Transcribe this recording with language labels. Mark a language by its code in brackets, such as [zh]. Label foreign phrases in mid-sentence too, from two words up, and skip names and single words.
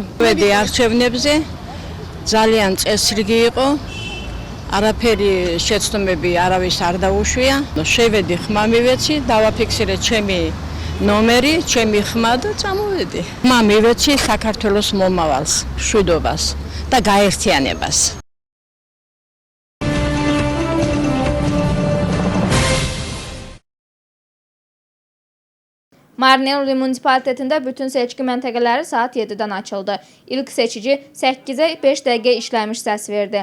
[ka] ვედი არჩევნებზე ძალიან წესრიგი იყო. არაფერი შეცდომები არავის არ დაუშვია. შევედი ხმა მივეცი, დავაფიქსირე ჩემი ნომერი, ჩემი ხმა და წამოვედი. ხმა მივეცი საქართველოს მომავალს, მშვიდობას და გაერთიანებას. [az] Marneli munisipalitetinde bütün seçki məntəqələri saat 7-dən açıldı. İlk seçici 8'e 5 dəqiqə işləmiş səs verdi.